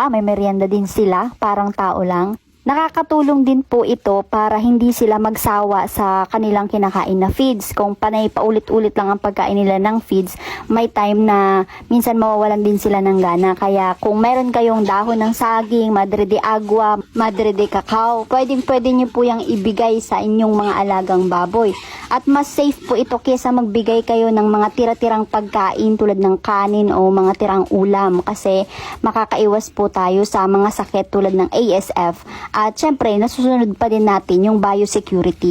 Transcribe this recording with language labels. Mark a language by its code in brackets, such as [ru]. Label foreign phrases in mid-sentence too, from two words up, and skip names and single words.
[tl] May merienda din sila, parang tao lang. Nakakatulong din po ito para hindi sila magsawa sa kanilang kinakain na feeds. Kung panay paulit-ulit lang ang pagkain nila ng feeds, may time na minsan mawawalan din sila ng gana. Kaya kung meron kayong dahon ng saging, madre de agua, madre de cacao, pwede nyo po yung ibigay sa inyong mga alagang baboy. At mas safe po ito kaysa magbigay kayo ng mga tira-tirang pagkain tulad ng kanin o mga tirang ulam, kasi makakaiwas po tayo sa mga sakit tulad ng ASF. At syempre, nasusunod pa din natin yung biosecurity.